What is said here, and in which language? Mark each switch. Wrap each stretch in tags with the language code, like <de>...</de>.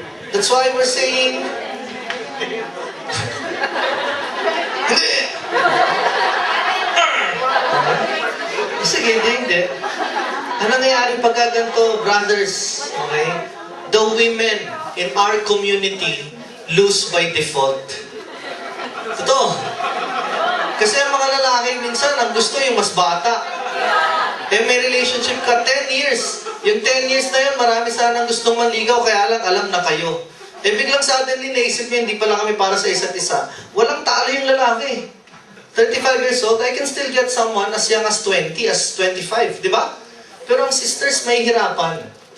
<en>That's why we're saying, hindi.</en> <tl>Sige, hindi. Ano nangyayari pagka ganito, brothers? Okay?</tl> <en>The women in our community lose by default.</en> <tl>Totoo. Kasi ang mga lalaki minsan, ang gusto yung mas bata. Eh may relationship ka 10 years. Yung 10 years na yun, marami sanang gustong manligaw, kaya lang alam na kayo. Eh biglang suddenly naisip niya, hindi pala kami para sa isa't isa. Walang talo yung lalaki.</tl> <en>35 years old, I can still get someone as young as 20, as 25, di ba?</en> <tl>Pero ang sisters may hirapan.</tl>